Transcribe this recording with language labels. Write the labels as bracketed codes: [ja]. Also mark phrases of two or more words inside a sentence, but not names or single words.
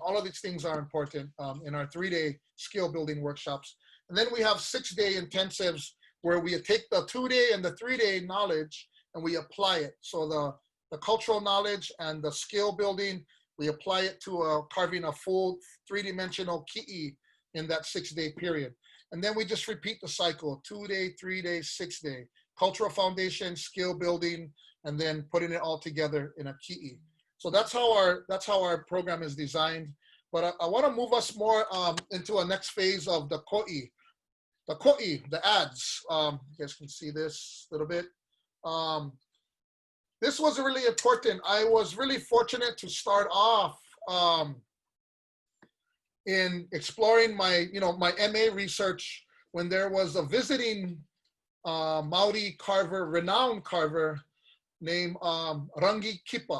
[en] All of these things are important in our 3-day skill building workshops. And then we have 6-day intensives where we take the 2-day and the 3-day knowledge and we apply it. So the cultural knowledge and the skill building, we apply it to carving a full 3-dimensional kiʻi in that 6-day period. And then we just repeat the cycle, 2-day, 3-day, 6-day, cultural foundation, skill building, and then putting it all together in a kiʻi. So that's how our program is designed. But I want to move us more into a next phase of the ko'i. The ko'i, the ads. You guys can see this a little bit. This was really important. I was really fortunate to start off in exploring my MA research when there was a visiting Maori carver, renowned carver named Rangi Kipa.